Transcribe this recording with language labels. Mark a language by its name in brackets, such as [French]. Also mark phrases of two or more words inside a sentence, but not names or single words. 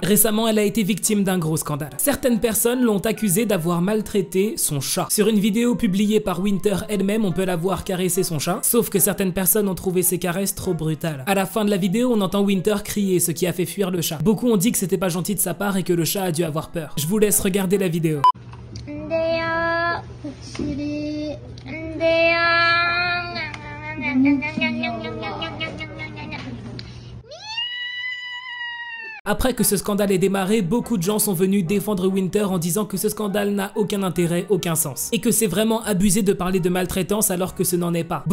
[French] Récemment, elle a été victime d'un gros scandale. Certaines personnes l'ont accusée d'avoir maltraité son chat. Sur une vidéo publiée par Winter elle-même, on peut la voir caresser son chat, sauf que certaines personnes ont trouvé ces caresses trop brutales. À la fin de la vidéo, on entend Winter crier, ce qui a fait fuir le chat. Beaucoup ont dit que c'était pas gentil de sa part et que le chat a dû avoir peur. Je vous laisse regarder la vidéo. [Korean] 안돼요. 복실이 안돼요. [French] Après que ce scandale ait démarré, beaucoup de gens sont venus défendre Winter en disant que ce scandale n'a aucun intérêt, aucun sens. Et que c'est vraiment abusé de parler de maltraitance alors que ce n'en est pas.